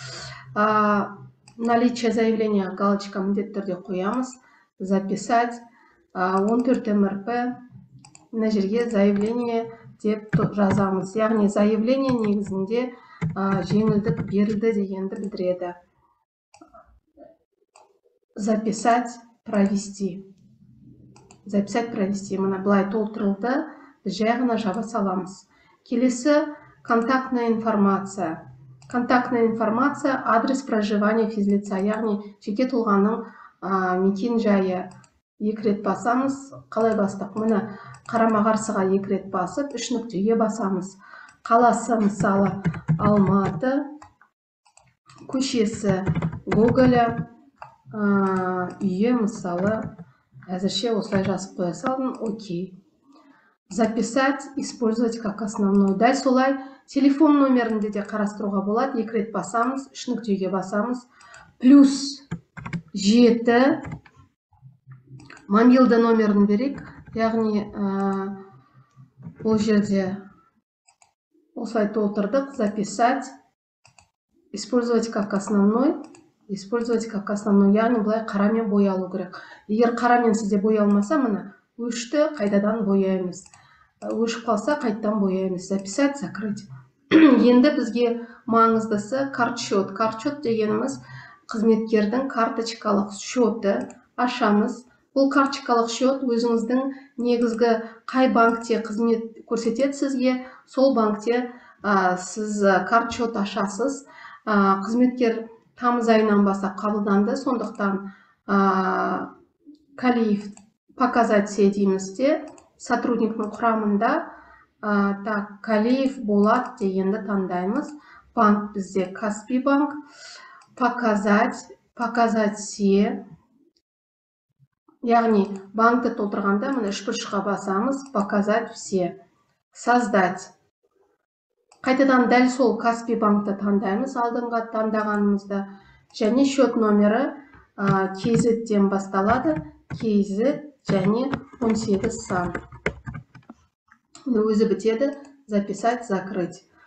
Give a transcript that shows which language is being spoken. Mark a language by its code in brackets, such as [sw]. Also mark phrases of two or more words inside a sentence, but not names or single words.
[ru] Наличие заявления [kk] галочка міндетті түрде қоямыз. [ru] Записать. 14 МРП. [kk] Мына жерге заявление деп жазамыз. Яғни заявление негізінде жеңілдік берілді дегенді білдіреді. [ru] Записать, провести. Записать, провести. [kk] Мына былай толтырылды. Біз жай ғана жаба саламыз. Келесі [ru] контактная информация. Контактная информация, адрес проживания физлица, [kk] яғни жеке тұлғаның мекен жайы. 2 рет басамыз. Қалай бастық? Мұны қарама-қарсыға 2 рет басып, 3 нүктеге басамыз. Қаласы мысалы Алматы. көшесі Гоголя, үйі мысалы әзірше осылай жазып қоя салдым. Окей. [ru] Записать, использовать как основной. [kk] Дәл солай телефон номерінде де қарастыруға болады. Екі рет басамыз, үш нүктеге басамыз. Плюс 7 мобилді номерін берейік. Яғни бұл жерде осылай толтырдық. [ru] Записать, использовать как основной. Использовать как основной. [kk] Яғни бұлай қарамен боялу керек. Егер қарамен сізде боялмаса, мына өшті қайтадан бояймыз. Өшіп қалса қайттан бояймыз. [ru] Записать, закрыть. [kk] Енді бізге маңыздысы картшот. Картшот дегеніміз қызметкердің карточкалық шоты ашамыз. Бұл карточкалық шот өзіңіздің негізгі қай банкте қызмет көрсетеді сізге, сол банкте сіз картшот ашасыз. Қызметкер тамыз айынан бастап қабылданды, сондықтан Калиев [ru] показать все [kk] дейміз де, сотрудниктің құрамында Калиев Болат дегенді таңдаймыз. Банк бізде Каспий банк. [ru] Показать все. [kk] Яғни банкты толтырғанда мына үш бұрышқа басамыз. [ru] Показать все. Создать. [kk] Қайтадан дәл сол Каспий банкты таңдаймыз алдыңға таңдағанымызда. Және счет номері KZ-ден басталады. KZ және 18 сан. Өзі бітеді. [ru] Записать, закрыть.